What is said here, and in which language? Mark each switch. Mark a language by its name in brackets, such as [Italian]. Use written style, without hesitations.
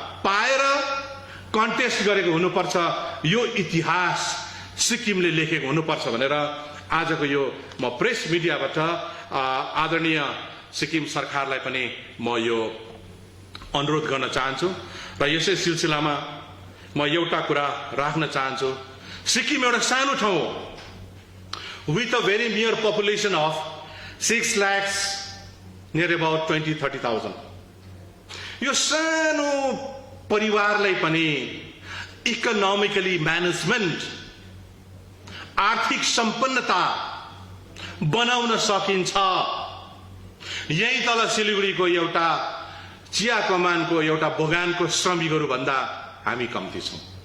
[Nepali] पाएर कन्टेस्ट गरेको हुनुपर्छ, यो इतिहास सिक्किमले लेखेको हुनुपर्छ भनेर आजको यो म प्रेस मिडियाबाट आदरणीय सिक्किम सरकारलाई पनि म यो अनुरोध गर्न चाहन्छु। र यसै सिलसिलामा म एउटा कुरा राख्न चाहन्छु। सिक्किम एउटा सानो ठाउँ हो, [English] with a very mere population of 6 lakhs, near about 20-30,000. [Nepali] यो सानो परिवारलाई पनि इकोनोमिकली म्यानेजमेन्ट, आर्थिक सम्पन्नता बनाउन सकिन्छ। यही तल सिलिगुडीको एउटा चिया कमानको एउटा बगानको श्रमिकहरू भन्दा हामी कम्ती छौं।